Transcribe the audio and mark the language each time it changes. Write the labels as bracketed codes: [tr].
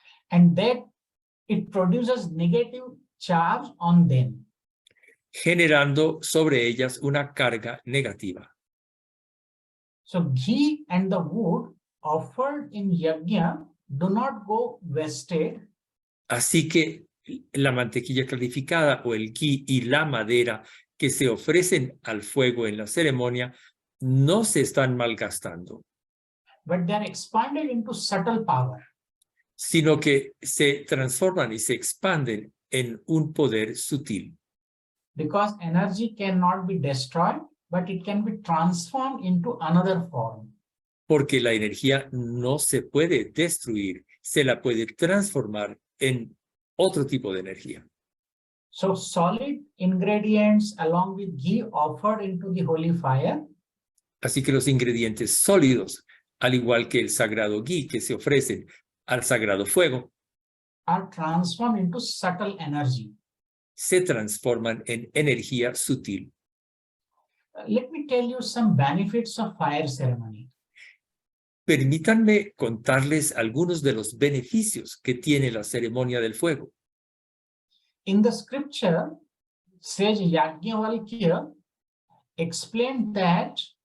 [en] And that it produces negative charge on them. [es] Generando sobre ellas una carga negativa. [en] So ghee and the wood offered in yajna do not go wasted. [es] Así que la mantequilla clarificada o el ghee y la madera que se ofrecen al fuego en la ceremonia no se están malgastando, [en] But they are expanded into subtle power. [es] sino que se transforman y se expanden en un poder sutil. [en] Because energy cannot be destroyed, but it can be transformed into another form. [es] Porque la energía no se puede destruir, se la puede transformar en otro tipo de energía. [en] So solid ingredients along with ghee offered into the holy fire [es] Así que los ingredientes sólidos, al igual que el sagrado ghee que se ofrecen al sagrado fuego, [en] are transformed into subtle energy. [es] se transforman en energía sutil. [en] Let me tell you some benefits of fire ceremony. [es] Permítanme contarles algunos de los beneficios que tiene la ceremonia del fuego. [en] In the scripture, sage Yajnavalkya explained that